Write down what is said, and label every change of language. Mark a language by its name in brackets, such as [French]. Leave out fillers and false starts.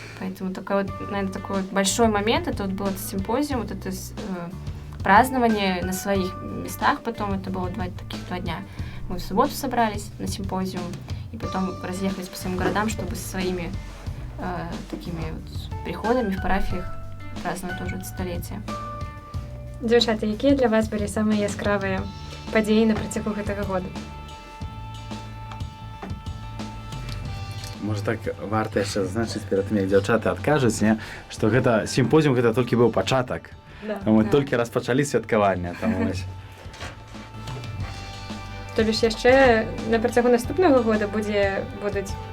[Russian] Поэтому такой вот, наверное, такой вот большой момент, это вот был этот симпозиум, вот это празднование на своих местах, потом это было два дня. Мы в субботу собрались на симпозиум, и потом разъехались по своим городам, чтобы со своими такими вот приходами в парафіях праздновать тоже это столетие. [Ukrainian] Дівчата, які для вас були самі яскраві події на протягу [Belarusian] гэтага года? Можа так варта яшчэ зазначыць перад тым, як дзяўчаты адкажуць, не, што гэта сімпозіум гэта толькі быў пачатак. [Russian] Да. [Belarusian] Мы толькі распачалі святкаванне, там вось. [Russian] То бишь [Belarusian] яшчэ на працягу наступнага года будуць.